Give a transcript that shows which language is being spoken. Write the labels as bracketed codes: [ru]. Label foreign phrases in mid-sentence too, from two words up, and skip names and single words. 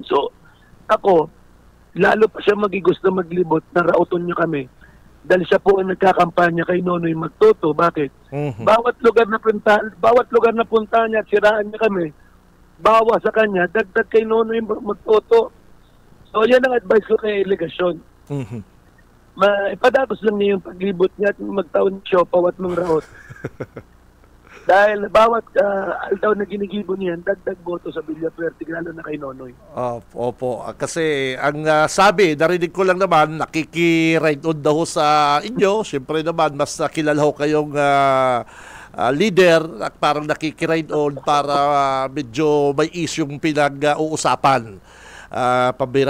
[tl] So, ako, lalo pa siya magigusto maglibot, narauton niya kami. Dahil siya po ang nagkakampanya kay Nonoy Magtoto. Bakit? Bawat lugar na punta niya at siraan niya kami, bawas sa kanya, dagdag kay Nonoy Magtoto. So, yan ang advice ko kay Legasyon. [bik] Ipadagos lang niya yung paglibot niya at magtaon siya pawat mong raot. Dahil bawat aldaw na ginigibo niyan, dagdag boto sa Villapuerte, lalo na kay Nonoy. [tl] Opo. Kasi ang sabi, narinig ko lang naman, nakiki- [en] ride on [tl] daw sa inyo. Siyempre naman, mas kilala ho kayong leader at parang nakiki- [en] ride on [tl] para medyo may isyong pinag-uusapan. Pambira.